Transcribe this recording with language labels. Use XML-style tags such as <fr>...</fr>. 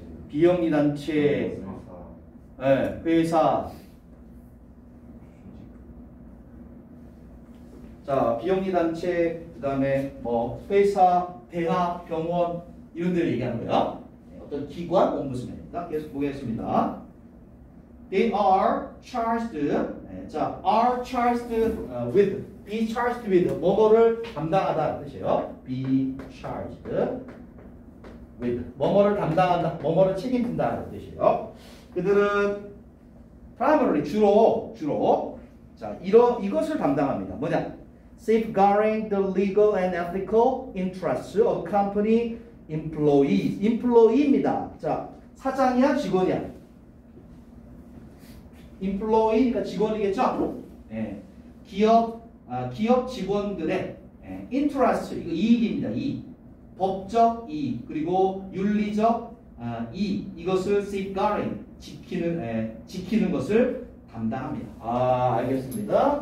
<ko>비영리단체, 회사. 자 비영리단체 그 다음에 뭐 회사, 대학, 병원 이런 데를 얘기하는 거야. 어떤 기관 ombudsman입니다. 계속 보겠습니다.</ko> <en>They are charged, 자, are charged with, be charged with,</en> <ko>뭐뭐를 담당하다는 뜻이에요.</ko> <en>Be charged with,</en> <ko>뭐뭐를 담당한다, 뭐뭐를 책임진다는 뜻이에요. 그들은</ko> <en>primarily</en> <ko>주로, 자, 이것을 담당합니다. 뭐냐?</ko> <en>Safeguarding the legal and ethical interests of company employees.</en> <ko>employee입니다. 자, 사장이야, 직원이야? employee니까 직원이겠죠? 기업 직원들의 interest, 이거 이익입니다. 이익. 법적 이익, 그리고 윤리적 이익, 이것을 safeguarding, 지키는 것을 담당합니다. 알겠습니다.</ko>